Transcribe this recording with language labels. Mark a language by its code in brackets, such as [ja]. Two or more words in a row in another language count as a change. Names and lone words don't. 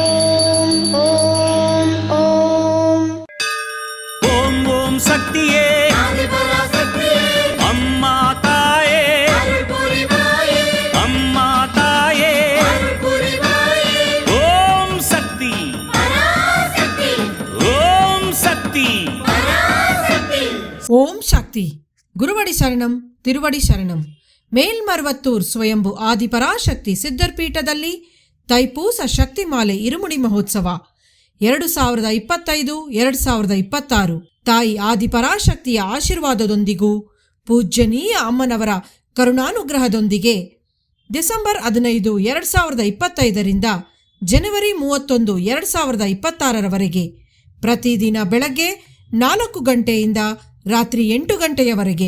[ta] ஓம் சக்தியே அம்மா தாயே அம்மா தாயே ஓம் சக்தி ஓம் சக்தி ஓம் சக்தி குருவடி சரணம் திருவடி சரணம். [kn] ಮೇಲ್ಮರ್ವತ್ತೂರ್ ಸ್ವಯಂಭು ಆದಿಪರಾಶಕ್ತಿ ಸಿದ್ಧರ್ಪೀಠದಲ್ಲಿ ತೈಪೂಸ ಶಕ್ತಿಮಾಲೆ ಇರುಮುಡಿ ಮಹೋತ್ಸವ 2025-2026 ತಾಯಿ ಆದಿಪರಾಶಕ್ತಿಯ ಆಶೀರ್ವಾದದೊಂದಿಗೂ ಪೂಜ್ಯನೀಯ ಅಮ್ಮನವರ ಕರುಣಾನುಗ್ರಹದೊಂದಿಗೆ ಡಿಸೆಂಬರ್ 15, 2025ರಿಂದ ಜನವರಿ 31, 2026ರವರೆಗೆ ಪ್ರತಿದಿನ ಬೆಳಗ್ಗೆ 4 ಗಂಟೆಯಿಂದ ರಾತ್ರಿ 8 ಗಂಟೆಯವರೆಗೆ